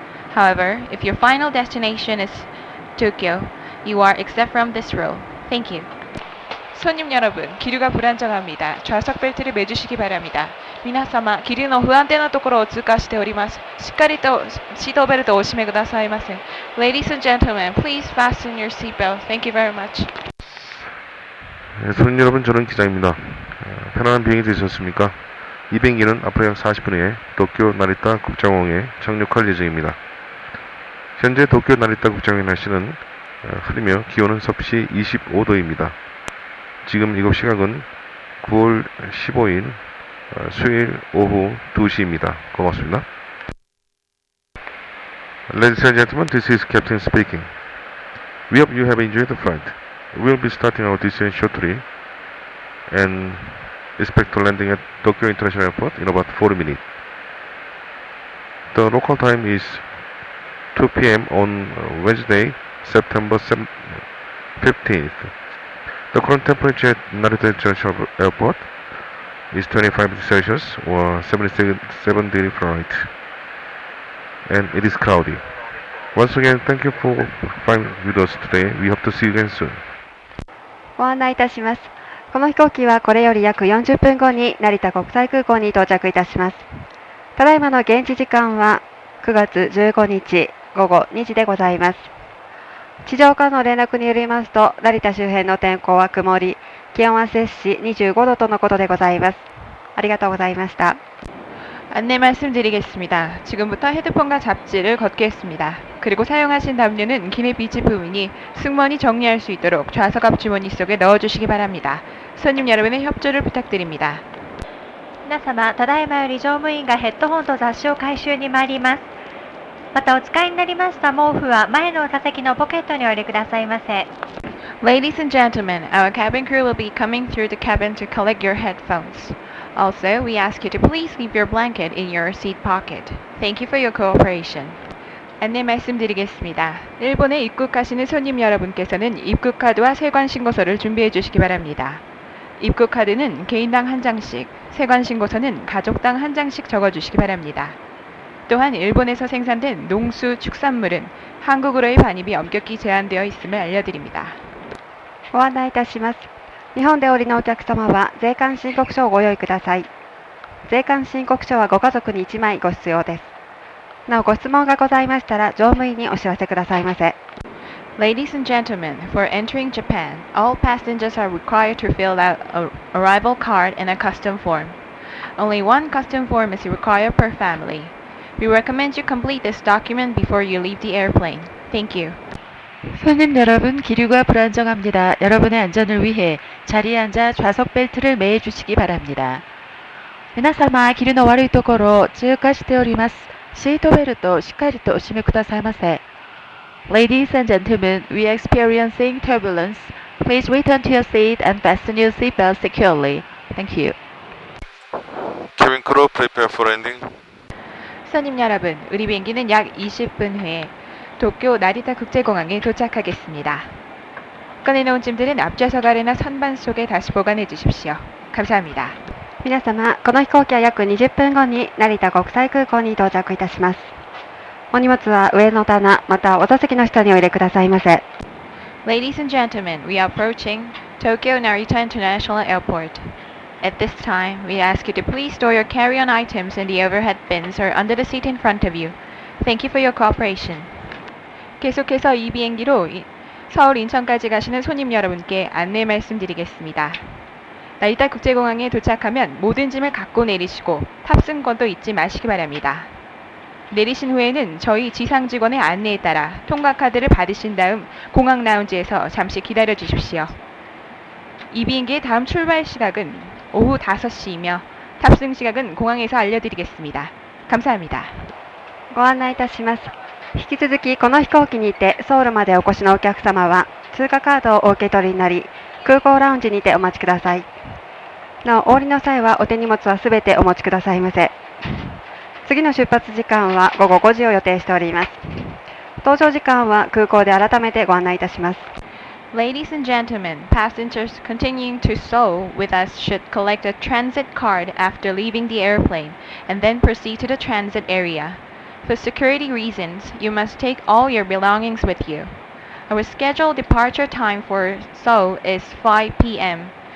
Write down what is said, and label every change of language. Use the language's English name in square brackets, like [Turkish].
[English] However, if your final destination is Tokyo, you are exempt from this rule. Thank you. [Korean] 손님 여러분, 기류가 불안정합니다. 좌석 벨트를 매주시기 바랍니다. [Japanese] 皆様、気流の不安定なところを通過しております。しっかりとシートベルトをお締めくださいませ。 [English] Ladies and gentlemen, please fasten your seatbelt. Thank you very much. [Korean] 손님 여러분, 저는 기장입니다. 편안한 비행이 되셨습니까? 이 비행기는 앞으로 약 40분 후에 도쿄 나리타 국제공항에 착륙할 예정입니다. 현재 도쿄 나리타 국제공항의 날씨는 흐리며 기온은 섭씨 25도입니다. 지금 이곳 시각은 9월 15일 수요일 오후 2시입니다. 고맙습니다. [English] Ladies and gentlemen, this is Captain speaking. We hope you have enjoyed the flight. We will be starting our descent shortly and expect to landing at Tokyo International Airport in about 40 minutes. The local time is 2 p.m. on Wednesday, September 15th. The current temperature at Narita International Airport is 25 degrees Celsius or 77 degrees Fahrenheit, and it is cloudy. Once again, thank you for flying with us today. We hope to see you again soon. [Japanese] ご案内いたします。この飛行機はこれより約40分後に成田国際空港に到着いたします。ただいまの現地時間は9月15日午後2時でございます。地上からの連絡によりますと、成田周辺の天候は曇り、気温は摂氏25度とのことでございます。ありがとうございました。 [Korean] 안내 말씀드리겠습니다. 지금부터 헤드폰과 잡지를 걷겠습니다. 그리고 사용하신 담요는 기내 비치품이니 승무원이 정리할 수 있도록 좌석 앞 주머니 속에 넣어주시기 바랍니다. 손님 여러분의 협조를 부탁드립니다. [Japanese] 皆様、ただいまより乗務員がヘッドホンと雑誌を回収に参ります。またお使いになりました毛布は前の座席のポケットにお入れくださいませ。 [English] Ladies and gentlemen, our cabin crew will be coming through the cabin to collect your headphones. Also, we ask you to please leave your blanket in your seat pocket. Thank you for your cooperation. [Korean] 안내 말씀드리겠습니다. 일본에 입국하시는 손님 여러분께서는 입국카드와 세관신고서를 준비해 주시기 바랍니다. 입국카드는 개인당 한 장씩, 세관신고서는 가족당 한 장씩 적어주시기 바랍니다. 또한 일본에서 생산된 농수, 축산물은 한국으로의 반입이 엄격히 제한되어 있음을 알려드립니다. [Japanese] ご案内いたします。日本でお降りのお客様は税関申告書をご用意ください。税関申告書はご家族に1枚ご必要です。なおご質問がございましたら乗務員にお知らせくださいませ。 [English] Ladies and gentlemen, for entering Japan, all passengers are required to fill out an arrival card and a custom form. Only one custom form is required per family. We recommend you complete this document before you leave the airplane. Thank you. [Korean] 손님 여러분, 기류가 불안정합니다. 여러분의 안전을 위해 자리에 앉아 좌석 벨트를 매해 주시기 바랍니다. [Japanese] 皆様、 [Korean] 기류 [Japanese] の悪いところ、通過しております。シートベルトをしっかりとお締めくださいませ。 [English] Ladies and gentlemen, we are experiencing turbulence. Please return to your seat and fasten your seatbelt securely. Thank you. Cabin crew, prepare for landing. [Korean] 손님 여러분, 우리 비행기는 약 20분 후에 도쿄 나리타 국제공항에 도착하겠습니다. 꺼내놓은 짐들은 앞좌석 아래나 선반 속에 다시 보관해 주십시오. 감사합니다. [Japanese] 皆様、この飛行機は約20分後に成田国際空港に到着いたします。お荷物は上の棚、またお座席の下にお入れくださいませ。 [English] Ladies and gentlemen, we are approaching Tokyo Narita International Airport. At this time, we ask you to please store your carry-on items in the overhead bins or under the seat in front of you. Thank you for your cooperation. [Korean] 계속해서 이 비행기로 서울 인천까지 가시는 손님 여러분께 안내 말씀드리겠습니다. 나리타 국제공항에 도착하면 모든 짐을 갖고 내리시고 탑승권도 잊지 마시기 바랍니다. 내리신 후에는 저희 지상 직원의 안내에 따라 통과 카드를 받으신 다음 공항 라운지에서 잠시 기다려 주십시오. 이 비행기의 다음 출발 시각은 오후 5시이며 탑승 시각은 공항에서 알려드리겠습니다. 감사합니다. [Japanese] ご案内いたします。引き続きこの飛行機にてソウルまでお越しのお客様は通過カードをお受け取りになり、空港ラウンジにてお待ちください。なお、お降りの際はお手荷物はすべてお持ちくださいませ。次の出発時間は午後5時を予定しております。搭乗時間は空港で改めてご案内いたします。 [English] Ladies and gentlemen, passengers continuing to Seoul with us should collect a transit card after leaving the airplane and then proceed to the transit area. For security reasons, you must take all your belongings with you. Our scheduled departure time for Seoul is 5 p.m.